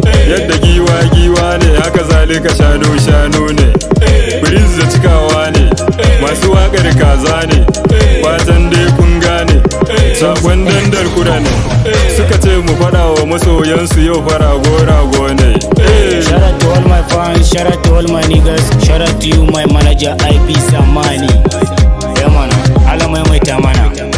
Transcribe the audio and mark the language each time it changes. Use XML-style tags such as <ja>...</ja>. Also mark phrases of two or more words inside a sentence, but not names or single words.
<ha>Yadda giwa giwa ne, haka zalika shanu shanu ne. Breeze da cikawa ne, masu waƙar kaza ne. Fatan dai kun gane, sakon dandar kura ne. Suka ce mu faɗa wa masoyansu yau fa rago rago ne.</ha> <en>Shout out to all my fans, shout out to all my niggas, shout out to you, my manager, I P Samani. Yeah, man,</en> <ha>Allah maimaita mana.</ha>